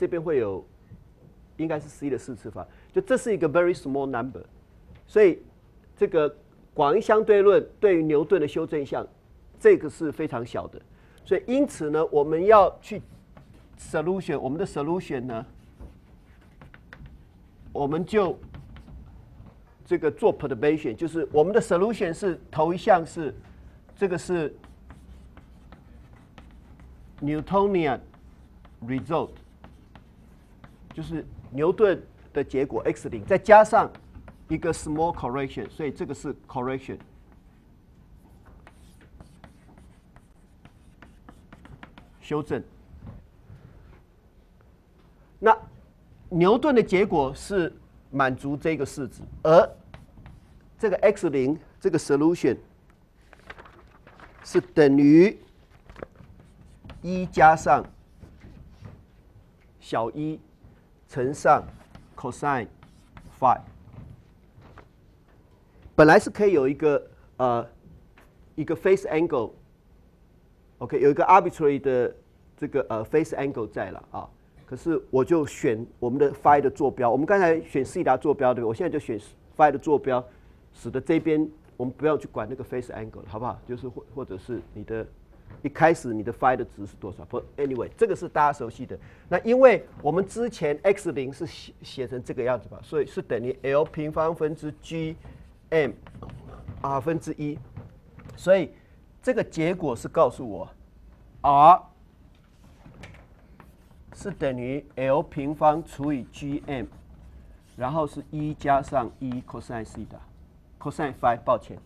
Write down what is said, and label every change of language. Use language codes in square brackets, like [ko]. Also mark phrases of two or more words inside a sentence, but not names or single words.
[zh] 这边会有应该是 c 的4次方，就这是一个 [en] very small number， [zh] 所以这个广义相对论对于牛顿的修正项，这个是非常小的，所以因此呢，我们要去 solution， 我们的 solution 呢，我们就这个做 perturbation， 就是我们的 solution 是头一项是这个是 [en] Newtonian result， [zh] 就是牛顿的结果 x0， 再加上一个 [en] small correction， [zh] 所以这个是 correction。修正。那牛顿的结果是满足这个式子，而这个 x0 这个 solution 是等于1加上小1乘上 cosine phi。本来是可以有一个 [en] phase angle， [zh] OK， 有一个 arbitrary 的这个 [en] phase angle [zh] 在了啊。可是我就选我们的 phi 的坐标，我们刚才选西达坐标对不对？我现在就选 phi 的坐标，使得这边我们不要去管那个 [en] phase angle [zh] 好不好？就是或者是你的一开始你的 phi 的值是多少 ？ [en] But anyway， [zh] 这个是大家熟悉的。那因为我们之前 x0 是写成这个样子吧，所以是等于 L 平方分之 G M R 分之1， 所以这个结果是告诉我 r 是等于 L 平方除以 Gm， 然后是1加上1 [en] cosine theta cosine phi， [zh] 抱歉。